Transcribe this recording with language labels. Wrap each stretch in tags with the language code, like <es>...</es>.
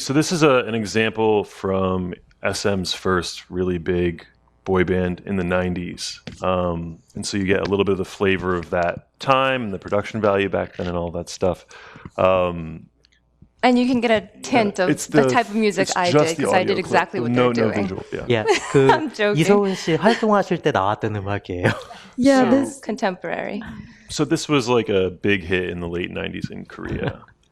<en>So this is an example from SM's first really big boy band in the 90s. And so you get a little bit of the flavor of that time and the production value back then and all that stuff. And you can get a hint of the type of music I did, because I did exactly what they're doing. No visual, yeah. 그 joking.</en> <ko>이소은 씨 활동하실 때 나왔던 음악이에요.</ko> <en>Yeah, So contemporary. So this was like a big hit in the late 90s in Korea.</en>